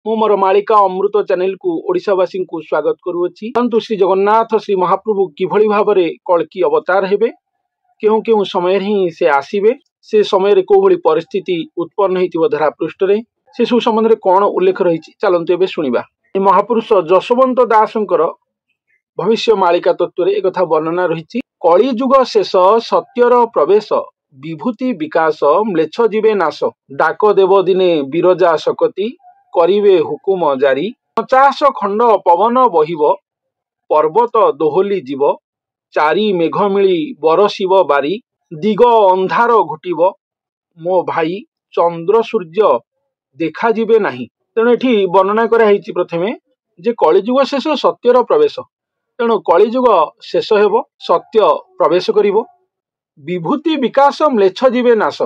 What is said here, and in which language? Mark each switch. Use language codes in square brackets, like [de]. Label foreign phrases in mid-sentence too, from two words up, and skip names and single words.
[or] ମୁଁ ମୋର ମାଳିକା ଅମୃତ ଚ୍ୟାନେଲ କୁ ଓଡ଼ିଶାବାସୀ କୁ ସ୍ୱାଗତ କରୁଅଛି। ପରନ୍ତୁ ଶ୍ରୀ ଜଗନ୍ନାଥ ଶ୍ରୀ ମହାପ୍ରଭୁ କିଭଳି ଭାବରେ କଳ୍କି ଅବତାର ହେବେ, କେଉଁ କେଉଁ ସମୟ ହିଁ ସେ ଆସିବେ, ସେ ସମୟ ରେ କେଉଁ ଭଳି ପରିସ୍ଥିତି ଉତ୍ପନ୍ନ ହେଉଥିବ ଧରା ପୃଷ୍ଠ ରେ, ସେ ସବୁ ସମ୍ବନ୍ଧ ରେ କୋଣ ଉଲ୍ଲେଖ ରହିଛି ଚାଲନ୍ତୁ ଏବେ ଶୁଣିବା। ଏ ମହାପୁରୁଷ ଯଶୋବନ୍ତ ଦାସଙ୍କର ଭବିଷ୍ୟ ମାଳିକା ତତ୍ତ୍ୱ ରେ ଏକଥା ବର୍ଣ୍ଣନା ରହିଛି। କଳି ଯୁଗ ଶେଷ ସତ୍ୟର ପ୍ରବେଶ, ବିଭୂତି ବିକାଶ ମ୍ଳେଚ୍ଛ ଯିବେ ନାଶ, ଡାକ ଦେବ ଦିନେ ବିରଜା ଶକତି, କରିବେ ହୁକୁମ ଜାରି, 50 ଖଣ୍ଡ ପବନ ବହିବ, ପର୍ବତ ଦୋହଲି ଯିବ, ଚାରି ମେଘ ମିଳି ବରଷିବ ବାରି, ଦିଗ ଅନ୍ଧାର ଘୋଟିବ, ମୋ ଭାଇ ଚନ୍ଦ୍ର ସୂର୍ଯ୍ୟ ଦେଖା ଯିବେ ନାହିଁ। ତେଣୁ ଏଠି ବର୍ଣ୍ଣନା କରା ହେଉଛି ପ୍ରଥମେ ଯେ କଳିଯୁଗ ଶେଷ ସତ୍ୟର ପ୍ରବେଶ। ତେଣୁ କଳିଯୁଗ ଶେଷ ହେବ, ସତ୍ୟ ପ୍ରବେଶ କରିବ, ବିଭୂତି ବିକାଶ ମ୍ଳେଚ୍ଛ ଯିବେ ନାଶ।